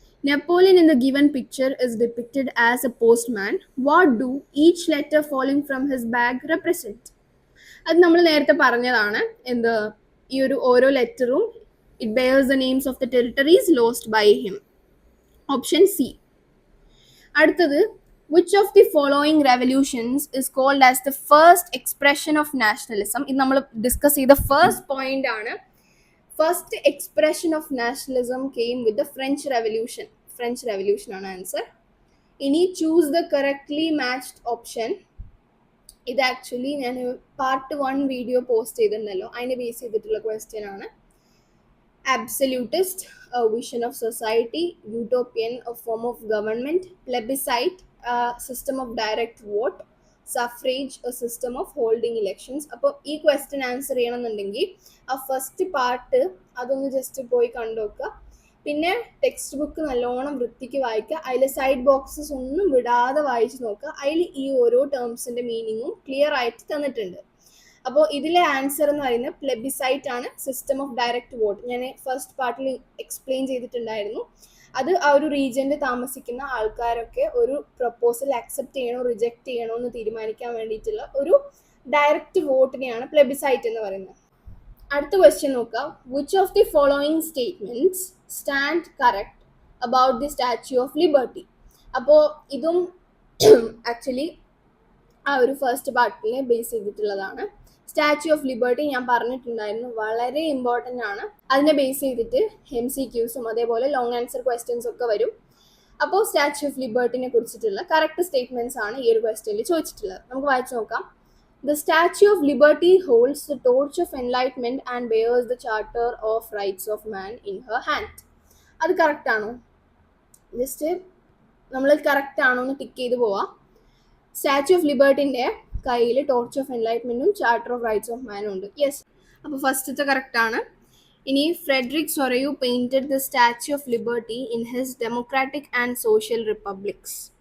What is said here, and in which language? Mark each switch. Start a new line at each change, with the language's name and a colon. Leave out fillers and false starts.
English: Napoleon in the given picture is depicted as a postman. What do each letter falling from his bag represent?
Malayalam: അത് നമ്മൾ നേരത്തെ പറഞ്ഞതാണ്. ഈ ഒരു ഓരോ ലെറ്ററും
English: It bears the names of the territories lost by him. Option C. അടുത്തത്, which of the following revolutions is called as the first expression of nationalism?
Malayalam: ഇത് നമ്മൾ ഡിസ്കസ് ചെയ്ത ഫസ്റ്റ് പോയിന്റ് ആണ്.
English: First expression of nationalism came with the French revolution.
Malayalam: French revolution ആണ് answer. ഇനി
English: Choose the correctly matched option.
Malayalam: ഇത് actually ഞാൻ part 1 video post ചെയ്തിട്ടുണ്ടല്ലോ, അതിനെ ബേസ് ചെയ്തിട്ടുള്ള ക്വസ്റ്റ്യൻ ആണ്.
English: Absolutist, a vision of society. Utopian, a form of government. Plebiscite, a system of direct vote. Suffrage, a system of holding elections.
Malayalam: അപ്പോൾ ഈ question answer ചെയ്യണമെന്നുണ്ടെങ്കിൽ ആ ഫസ്റ്റ് പാർട്ട് അതൊന്ന് just പോയി കണ്ടുനോക്കുക. പിന്നെ ടെക്സ്റ്റ് ബുക്ക് നല്ലോണം വൃത്തിക്ക് വായിക്കുക. അതിൽ സൈഡ് ബോക്സസ് ഒന്നും വിടാതെ വായിച്ച് നോക്കുക. അതിൽ ഈ ഓരോ ടേംസിൻ്റെ മീനിങ്ങും ക്ലിയർ ആയിട്ട് തന്നിട്ടുണ്ട്. അപ്പോൾ ഇതിലെ ആൻസർ എന്ന് പറയുന്നത് പ്ലെബിസൈറ്റ് ആണ്,
English: System of direct vote.
Malayalam: ഞാൻ ഫസ്റ്റ് പാർട്ടിൽ എക്സ്പ്ലെയിൻ ചെയ്തിട്ടുണ്ടായിരുന്നു. അത് ആ ഒരു റീജിയനിൽ താമസിക്കുന്ന ആൾക്കാരൊക്കെ ഒരു പ്രപ്പോസൽ അക്സെപ്റ്റ് ചെയ്യണോ റിജക്റ്റ് ചെയ്യണോ എന്ന് തീരുമാനിക്കാൻ വേണ്ടിയിട്ടുള്ള ഒരു ഡയറക്റ്റ് വോട്ടിനെയാണ് പ്ലെബിസൈറ്റ് എന്ന് പറയുന്നത്. അടുത്ത ക്വസ്റ്റ്യൻ നോക്കാം.
English: Which of the following statements stand correct about the Statue of Liberty?
Malayalam: അപ്പോൾ ഇതും ആക്ച്വലി ആ ഒരു ഫസ്റ്റ് പാർട്ടിനെ ബേസ് ചെയ്തിട്ടുള്ളതാണ്. സ്റ്റാച്യു ഓഫ് ലിബർട്ടി ഞാൻ പറഞ്ഞിട്ടുണ്ടായിരുന്നു, വളരെ ഇമ്പോർട്ടൻ്റ് ആണ്. അതിനെ ബേസ് ചെയ്തിട്ട് MCQസും അതേപോലെ ലോങ് ആൻസർ ക്വസ്റ്റ്യൻസ് ഒക്കെ വരും. അപ്പോൾ സ്റ്റാച്യു ഓഫ് ലിബർട്ടിനെ കുറിച്ചിട്ടുള്ള കറക്റ്റ് സ്റ്റേറ്റ്മെന്റ്സ് ആണ് ഈ ഒരു ക്വസ്റ്റ്യനിൽ ചോദിച്ചിട്ടുള്ളത്. നമുക്ക് വായിച്ചു നോക്കാം.
English: The Statue of Liberty holds the torch of enlightenment and bears the Charter of Rights of Man in her hand.
Malayalam: അത് കറക്റ്റ് ആണോ? ജസ്റ്റ് നമ്മൾ കറക്റ്റ് ആണോ എന്ന് ടിക്ക് ചെയ്ത് പോവാം. സ്റ്റാച്യു ഓഫ് ലിബർട്ടിൻ്റെ കയ്യിൽ torch off എൻലൈറ്റ്മെൻറ്റും charter of rights of മാനും ഉണ്ട്.
English: yes,
Malayalam: അപ്പോൾ ഫസ്റ്റത്തെ കറക്റ്റ് ആണ്.
English: ഇനി Frederic Sorrieu painted the Statue of Liberty in his democratic and social republics.